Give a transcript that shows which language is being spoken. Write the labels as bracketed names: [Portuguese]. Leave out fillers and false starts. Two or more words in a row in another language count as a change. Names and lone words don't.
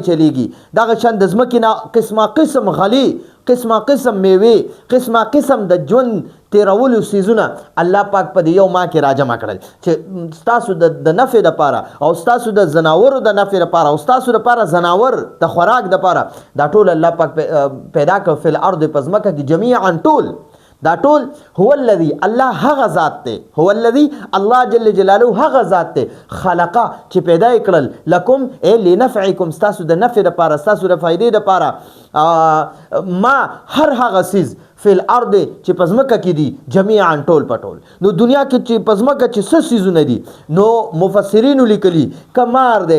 [Pashto] چلیږي دغه شان د ځمکې نه قسمه قسم غلې قسمه قسم میوې قسمه قسم د ژوند تیرولو سیزونه الله پاک په یو ما کې راجمع کړل چې ستاسو د نفع دپاره او ستاسو د زناورو د نفع دپاره او ستاسو دپاره زناور د خوراک دپاره دا ټول الله پاک پیدا کړ [Arabic] فی الارض [Pashto] په ځمکه کې جمیعا ټول دا ټول [Arabic] هو الذي [Pashto] الله هغه ذات دی [Arabic] هو الذي [Pashto] الله جل جلاله هغه ذات دی خلقه چې پیدا کړل [Arabic] لکم ای لنفعکم [Pashto] ستاسو د نفع دپاره ستاسو د فایدې دپاره ما هر هغه څیز [Arabic] فی الارض [Pashto] چې په ځمکه کې دي جمیعا ټول په ټول نو دنیا کې چې په ځمکه چې څه څیزونه دي نو مفسرینو لیکلي که مار دی